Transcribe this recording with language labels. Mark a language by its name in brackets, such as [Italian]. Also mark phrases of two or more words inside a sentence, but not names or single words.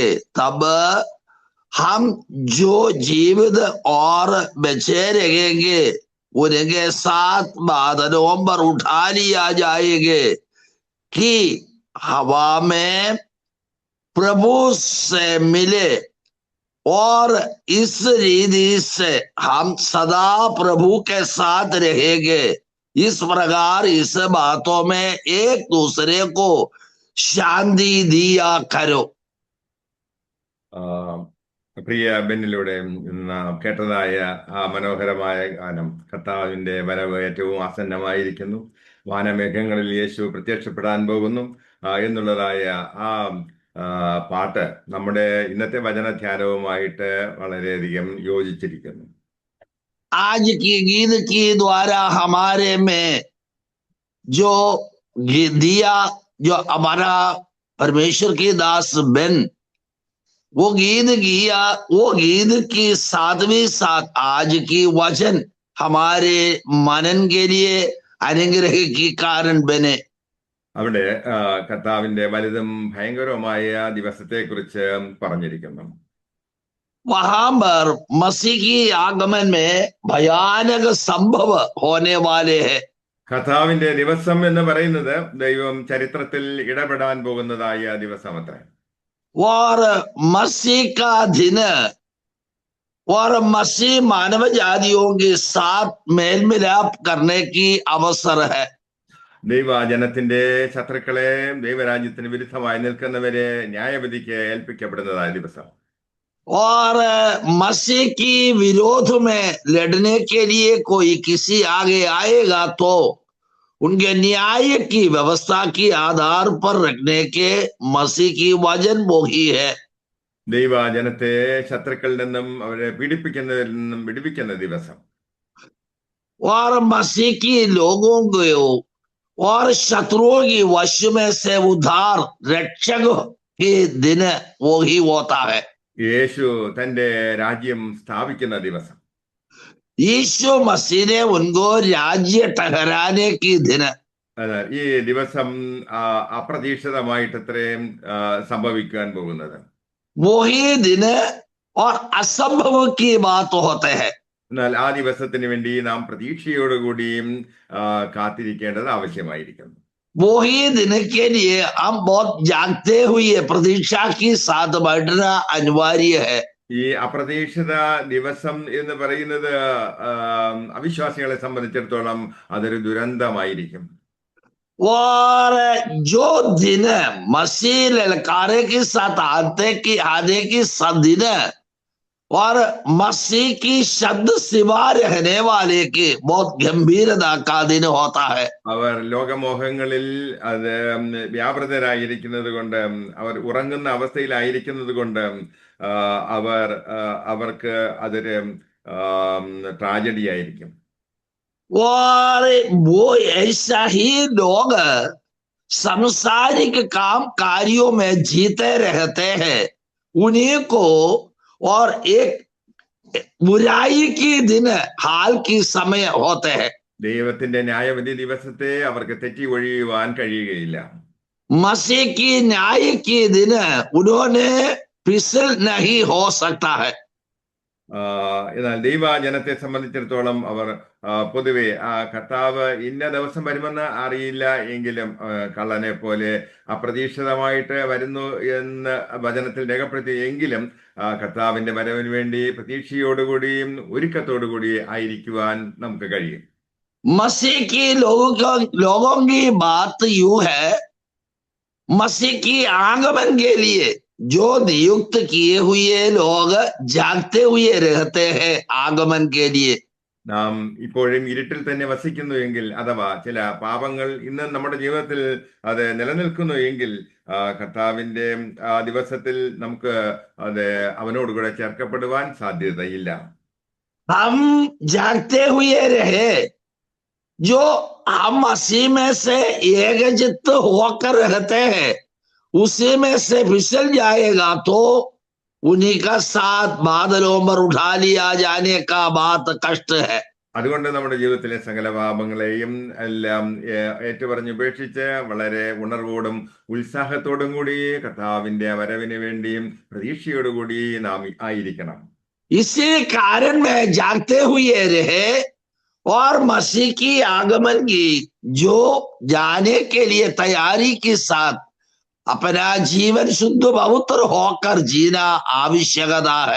[Hindi] तब हम जो जीवित और बचे रहेंगे उनके साथ बादलों पर उठा लिया जाएंगे कि हवा में प्रभु से मिले और इस रीति से हम सदा प्रभु के साथ रहेंगे। इस प्रकार इस बातों में एक दूसरे को शांति दिया करो। [Malayalam] പ്രിയ ബെന്നിലൂടെ നാം കേട്ടതായ ആ മനോഹരമായ ഗാനം, കർത്താവിന്റെ വരവ് ഏറ്റവും ആസന്നമായിരിക്കുന്നു, വാനമേഘങ്ങളിൽ യേശു പ്രത്യക്ഷപ്പെടാൻ പോകുന്നു എന്നുള്ളതായ ആ പാട്ട് നമ്മുടെ ഇന്നത്തെ വചനധ്യാനവുമായിട്ട് വളരെയധികം യോജിച്ചിരിക്കുന്നു. [Hindi] आज की गीत की द्वारा हमारे में जो दिया, जो हमारा परमेश्वर की दास बेन वो गीत किया, वो गीत की साथ भी साथ आज की वचन हमारे मनन के लिए अनुग्रह की कारण बने। [Malayalam] അവിടെ കർത്താവിന്റെ വലുതും ഭയങ്കരവുമായ ദിവസത്തെക്കുറിച്ച് പറഞ്ഞിരിക്കുന്നു. [Hindi] वहां पर मसीह की आगमन में भयानक संभव होने वाले हैं। [Malayalam] കർത്താവിന്റെ ദിവസം എന്ന് പറയുന്നത് ദൈവം ചരിത്രത്തിൽ ഇടപെടാൻ പോകുന്നതായ ദിവസമത്രേ. [Hindi] और मसीह का दिन और मसीह मानव जातियों के साथ मेल मिलाप करने की अवसर है। [Malayalam] ദൈവജനത്തിന്റെ ശത്രുക്കളെ, ദൈവരാജ്യത്തിന് വിരുദ്ധമായി നിൽക്കുന്നവരെ ന്യായവിധിക്ക് ഏൽപ്പിക്കപ്പെടുന്നതായ ദിവസം. [Hindi] और मसीह की विरोध में लड़ने के लिए कोई किसी आगे आएगा तो उनके न्याय की व्यवस्था की आधार पर रखने के मसीह की वचन वो ही है। [Malayalam] ദൈവജനത്തെ ശത്രുക്കളിൽ നിന്നും അവരെ പീഡിപ്പിക്കുന്നതിൽ നിന്നും വിടുവിക്കുന്ന ദിവസം. [Hindi] और मसीह की लोगों को और शत्रुओं की वश में से उद्धार रक्षक के दिन वो ही होता है। [Malayalam] യേശു തന്റെ രാജ്യം സ്ഥാപിക്കുന്ന ദിവസം. [Hindi] यीशु मसीह ने उनको राज्य ठहराने की दिन। [Malayalam] ഈ ദിവസം അപ്രതീക്ഷിതമായിട്ട് ഇത്രയും സംഭവിക്കാൻ പോകുന്നത്. [Hindi] वही दिन और असंभव की बात होते हैं। [Malayalam] എന്നാൽ ആ ദിവസത്തിന് വേണ്ടി നാം പ്രതീക്ഷയോടുകൂടിയും കാത്തിരിക്കേണ്ടത് ആവശ്യമായിരിക്കുന്നു. [Hindi] वही दिन के लिए हम बहुत जागते हुए प्रतीक्षा की साथ बैठना अनिवार्य है। [Malayalam] ഈ അപ്രതീക്ഷിത ദിവസം എന്ന് പറയുന്നത് അവിശ്വാസികളെ സംബന്ധിച്ചിടത്തോളം അതൊരു ദുരന്തമായിരിക്കും. [Hindi] और जो दिन मसीह ललकारे के साथ आने की दिन और मसीह की शब्द सिवा रहने वाले के बहुत गंभीरता का दिन होता है। [Malayalam] അവർ ലോകമോഹങ്ങളിൽ അത് വ്യാപൃതരായിരിക്കുന്നത് കൊണ്ട്, അവർ ഉറങ്ങുന്ന അവസ്ഥയിലായിരിക്കുന്നത് കൊണ്ട് അവർക്ക് അതൊരു ട്രാജഡി ആയിരിക്കും. [Hindi] और वो ऐसा ही लोग सांसारिक काम कार्यों में जीते रहते हैं, उन्हीं को और एक बुराई की दिन हाल की समय होते हैं। [Malayalam] ദൈവത്തിന്റെ ന്യായവിധി ദിവസത്തെ അവർക്ക് തെറ്റി ഒഴിയുവാൻ കഴിയുകയില്ല. [Hindi] मसीह की न्याय की दिन उन्होंने फिसल नहीं हो सकता है। [Malayalam] എന്നാൽ ദൈവജനത്തെ സംബന്ധിച്ചിടത്തോളം അവർ പൊതുവെ കർത്താവ് ഇന്ന ദിവസം വരുമെന്ന് അറിയില്ല എങ്കിലും കള്ളനെ പോലെ അപ്രതീക്ഷിതമായിട്ട് വരുന്നു എന്ന് വചനത്തിൽ രേഖപ്പെടുത്തി എങ്കിലും കർത്താവിന്റെ വരവിന് വേണ്ടി പ്രതീക്ഷയോടുകൂടിയും ഒരുക്കത്തോടുകൂടി ആയിരിക്കുവാൻ നമുക്ക് കഴിയും. [Hindi] मसीह की लोगों की बात यूं है, मसीह की आगमन के लिए जो नियुक्त किए हुए लोग जागते हुए रहते हैं आगमन के लिए। [Malayalam] നാം ഇപ്പോഴും ഇരുട്ടിൽ തന്നെ വസിക്കുന്നു എങ്കിൽ, അഥവാ ചില പാപങ്ങൾ ഇന്ന് നമ്മുടെ ജീവിതത്തിൽ അത് നിലനിൽക്കുന്നു എങ്കിൽ കർത്താവിന്റെ ആ ദിവസത്തിൽ നമുക്ക് അത് അവനോടുകൂടെ ചേർക്കപ്പെടുവാൻ സാധ്യതയില്ല. [Hindi] हम जागते हुए रहे, जो हम मसीह में से एकजित होकर रहते हैं, उसी में से फिसल जाएगा तो उन्हीं का साथ बादलों पर उठा लिया जाने का बात कष्ट है। [Malayalam] അതുകൊണ്ട് നമ്മുടെ ജീവിതത്തിലെ സകല പാപങ്ങളെയും എല്ലാം ഏറ്റുപറഞ്ഞുപേക്ഷിച്ച് വളരെ ഉണർവോടും ഉത്സാഹത്തോടും കൂടി കർത്താവിന്റെ വരവിന് വേണ്ടിയും പ്രതീക്ഷയോടുകൂടി നാം ആയിരിക്കണം. [Hindi] इसी कारण में जागते हुए रहे और मसीह की आगमन की जो जाने के लिए तैयारी के साथ अपना जीवन शुद्ध पवित्र होकर जीना आवश्यकता है।